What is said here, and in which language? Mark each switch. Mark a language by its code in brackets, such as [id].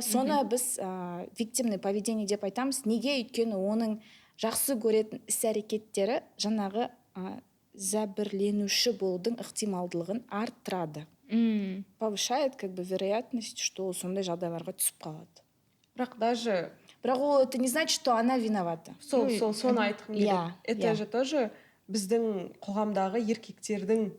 [kk] Соны біз виктимный поведение деп айтамыз. Неге? Өйткені оның жақсы көретін іс-әрекеттері жаңағы зәбірленуші болудың ықтималдылығын арттырады. Повышает как бы вероятность, что ол сондай жағдайларға түсіп қалады. Бірақ даже [ru] Бірақ ол это не значит, что она виновата. [kk] соны айтқым келеді. Иә, Это же тоже біздің қоғамдағы еркектердің